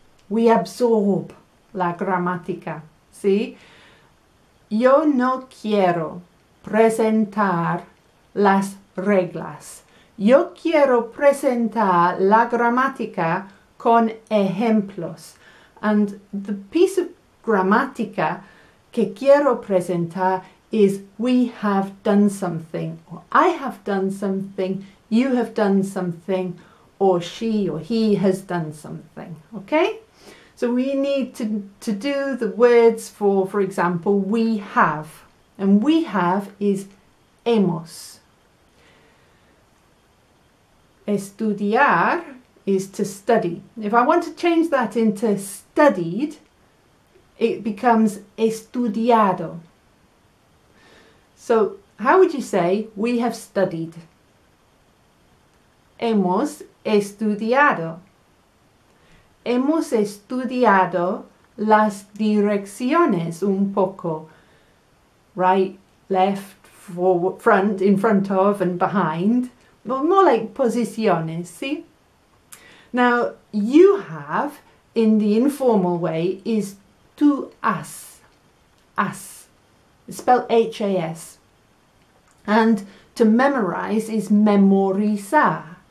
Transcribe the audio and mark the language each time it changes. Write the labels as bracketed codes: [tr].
[en] We absorb [es] la gramática, ¿sí? Yo no quiero presentar las reglas. Yo quiero presentar la gramática con ejemplos. [en] And the piece of gramática [es] que quiero presentar [en] is we have done something, or I have done something, you have done something, or she or he has done something, okay? So we need to do the words for example, we have. And we have is hemos. Estudiar is to study. If I want to change that into studied, it becomes estudiado. So how would you say we have studied? [es] Hemos estudiado. Hemos estudiado las direcciones un poco. [en] Right, left, forward, front, in front of and behind. Well, more like posiciones, see? Now, you have, in the informal way, is tú has. Has. It's spelled H-A-S. And to memorize is memorizar.